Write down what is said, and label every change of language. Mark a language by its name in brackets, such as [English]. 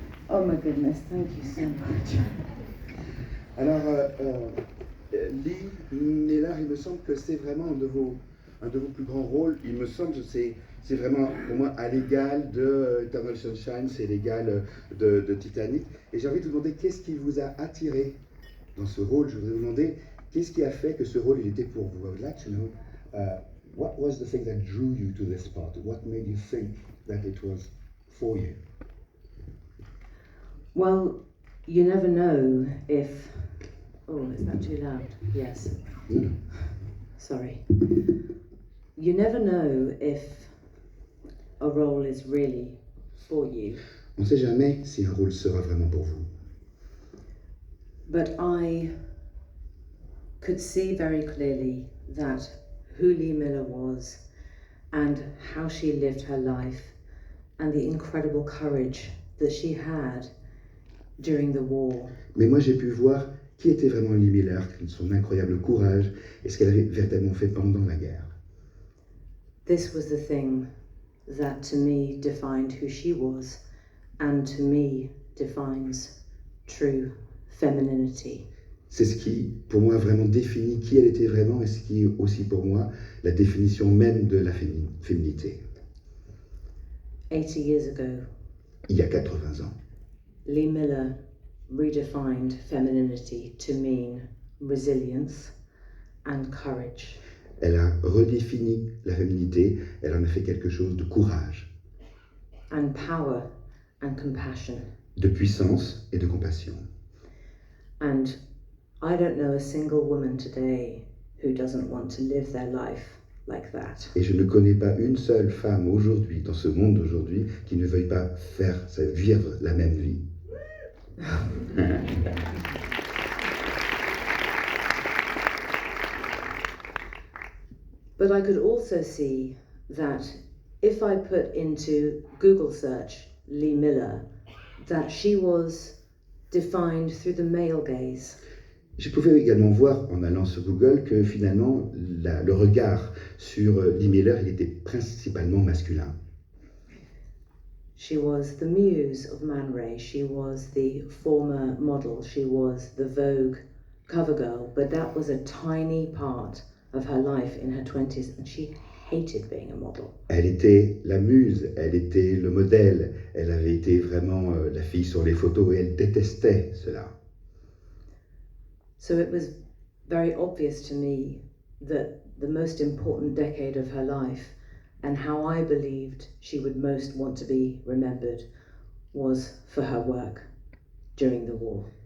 [English] Oh my goodness, thank you so much. [French] Alors, Lee Miller, il me semble que c'est vraiment un de vos plus grands rôles. Il me semble que c'est vraiment, pour moi, à l'égal de Eternal Sunshine, c'est l'égal de Titanic. Et j'ai envie de vous demander, qu'est-ce qui vous a attiré dans ce rôle? Je voudrais vous demander, qu'est-ce qui a fait que ce rôle, il était pour vous? [English] I would like to know, what was the thing that drew you to this part? What made you think that it was for you? Well, you never know if... Oh, is that too loud? Yes. Sorry. You never know if a role is really for you. [French] On ne sait jamais si un rôle sera vraiment pour vous. [English] But I could see very clearly that who Lee Miller was and how she lived her life and the incredible courage that she had during the war. [French] Mais moi, j'ai pu voir qui était vraiment Lee Miller, son incroyable courage et ce qu'elle avait véritablement fait pendant la guerre. [English] This was the thing that to me defined who she was and to me defines true femininity. [French] C'est ce qui, pour moi, vraiment définit qui elle était vraiment et ce qui est aussi pour moi la définition même de la féminité. [English] 80 years ago, [French] Il y a 80 ans, [English] Lee Miller redefined femininity to mean resilience and courage. [French] elle a redéfini la féminité, elle en a fait quelque chose de courage, [English] And power and compassion. [French] de puissance et de compassion. [English] And I don't know a single woman today who doesn't want to live their life like that. [French] Et je ne connais pas une seule femme aujourd'hui, dans ce monde d'aujourd'hui, qui ne veuille pas vivre la même vie. [English] But I could also see that if I put into Google search Lee Miller, that she was defined through the male gaze. [French] Je pouvais également voir, en allant sur Google, que finalement, le regard sur Lee Miller, il était principalement masculin. [English] She was the muse of Man Ray, she was the former model, she was the Vogue cover girl, but that was a tiny part of her life in her 20s, and she hated being a model. [French] Elle était la muse, elle était le modèle, elle avait été vraiment la fille sur les photos et elle détestait cela. [English] So it was very obvious to me that the most important decade of her life and how I believed she would most want to be remembered was for her work during the war.